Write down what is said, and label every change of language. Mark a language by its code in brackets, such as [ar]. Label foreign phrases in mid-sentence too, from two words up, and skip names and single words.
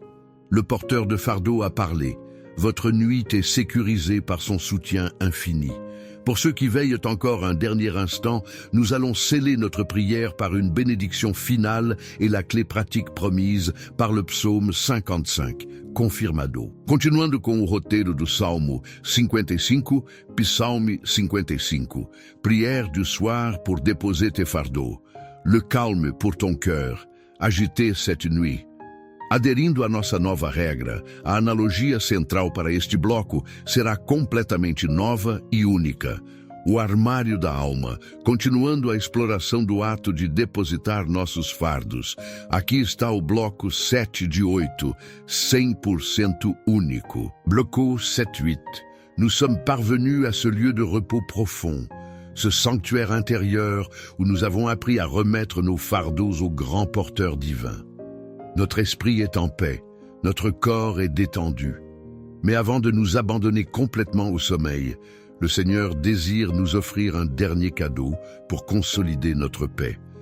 [fr] Le porteur de fardeau a parlé. Votre nuit est sécurisée par son soutien infini. Pour ceux qui veillent encore un dernier instant, nous allons sceller notre prière par une bénédiction finale et la clé pratique promise par le psaume 55. [pt] Confirmado. Continuando com o roteiro do Salmo 55, [fr] Psalme 55. Prière du soir pour déposer tes fardeaux. Le calme pour ton cœur. Agité cette nuit. [pt] Aderindo à nossa nova regra, a analogia central para este bloco será completamente nova e única. O armário da alma, continuando a exploração do ato de depositar nossos fardos. Aqui está o bloco 7 de 8, 100% único. Bloco 7-8. [fr] Nous sommes parvenus à ce lieu de repos profond, ce sanctuaire intérieur où nous avons appris à remettre nos fardeaux au grand porteur divin. Notre esprit est en paix, notre corps est détendu. Mais avant de nous abandonner complètement au sommeil, le Seigneur désire nous offrir un dernier cadeau pour consolider notre paix.